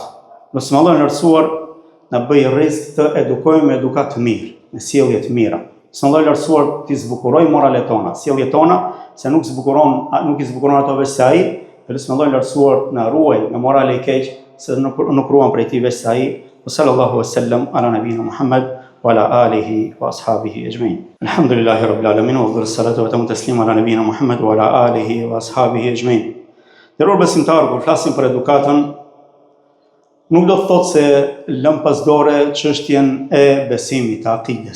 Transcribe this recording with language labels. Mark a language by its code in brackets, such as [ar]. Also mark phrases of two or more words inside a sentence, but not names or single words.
[sq] Nëse më Allahu lartësuar na bëj rrezik të edukojmë me edukat të mirë, me sjellje të mira. Nëse më Allahu lartësuar të zbukuroj moralet tona, sjelljet tona, se nuk i zbukuron ato veç se ai, dhe nëse më Allahu lartësuar na ruaj me morale i keq, se nuk ruan prej tij veç se ai. [ar] صلى الله عليه وسلم على نبينا محمد وعلى آله وأصحابه أجمعين. الحمد لله رب العالمين وأفضل الصلاة وأتم التسليم على نبينا محمد وعلى آله وأصحابه أجمعين. [sq] Nderuar besimtar, kur flasim për edukatën, nuk do të thotë se lëm pas dore çështjen e besimit, të akides.